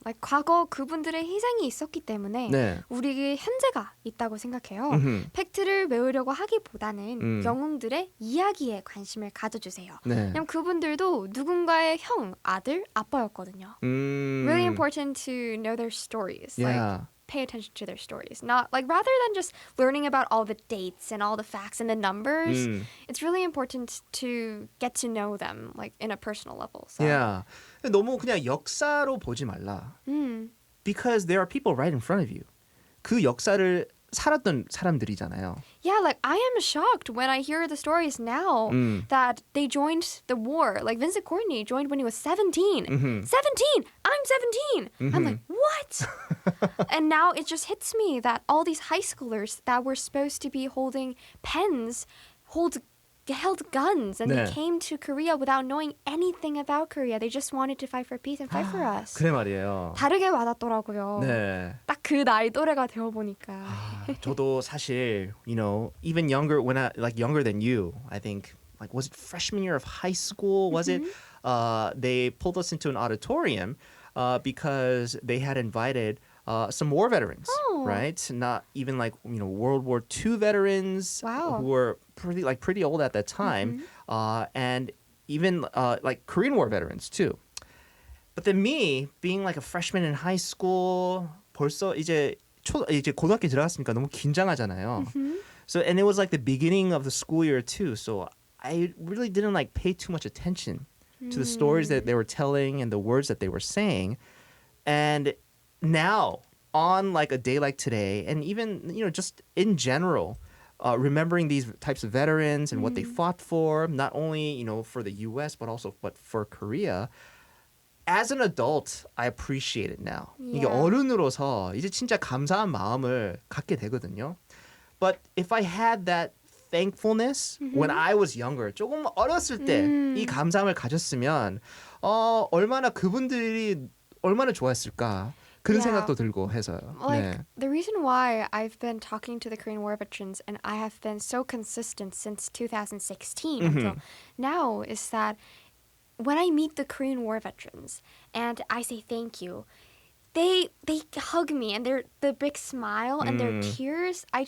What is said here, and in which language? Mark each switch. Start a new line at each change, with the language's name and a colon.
Korean: Like 과거 그분들의 희생이 있었기 때문에 네. 우리 현재가 있다고 생각해요. 음흠. 팩트를 외우려고 하기보다는 영웅들의 이야기에 관심을 가져주세요. 네. 왜냐면 그분들도 누군가의 형, 아들, 아빠였거든요.
English: Really important to know their stories. Like Yeah. pay attention to their stories. Not like rather than just learning about all the dates and all the facts and the numbers, it's really important to get to know them like in a personal level. So. Yeah.
Korean: 너무 그냥 역사로 보지 말라.
English: Because there are people right in front of you.
Korean: 그 역사를 살았던 사람들이잖아요.
English: Yeah, like I am shocked when I hear the stories now that they joined the war. Like Vincent Courtney joined when he was 17. 17! I'm 17! I'm like, what? And now it just hits me that all these high schoolers that were supposed to be holding pens held guns and
Korean: 네.
English: they came to Korea without knowing anything about Korea. They just wanted to fight for peace and fight for us.
Korean: 그래 말이에요. 다르게 와닿더라고요. 네. 딱 그 나이 또래가 되어 보니까. 저도 사실,
English: you know, even younger when I like younger than you, I think like was it freshman year of high school? Was it? They pulled us into an auditorium because they had invited some war veterans, Oh. right? Not even like World War II veterans Wow. who were pretty old at that time, and even like Korean War veterans too. But then me being like a freshman in high school,
Korean: 벌써 이제 고등학교 들어갔으니까 너무 긴장하잖아요.
English: So and it was like the beginning of the school year too. So I really didn't like pay too much attention to the stories that they were telling and the words that they were saying. And now on like a day like today, and even just in general, remembering these types of veterans and what they fought for, not only for the U.S. but for Korea. As an adult, I appreciate it now.
Korean: 이게
English: Yeah.
Korean: 어른으로서 이제 진짜 감사한 마음을 갖게 되거든요.
English: But if I had that thankfulness when I was younger,
Korean: 조금 어렸을 때 이 감사함을 가졌으면 얼마나 그분들이 얼마나 좋아했을까 그런
English: Yeah.
Korean: 생각도 들고 해서요.
English: Like
Korean: 네.
English: the reason why I've been talking to the Korean War veterans and I have been so consistent since 2016 until now is that when I meet the Korean War veterans and I say thank you, they hug me and the big smile and their tears.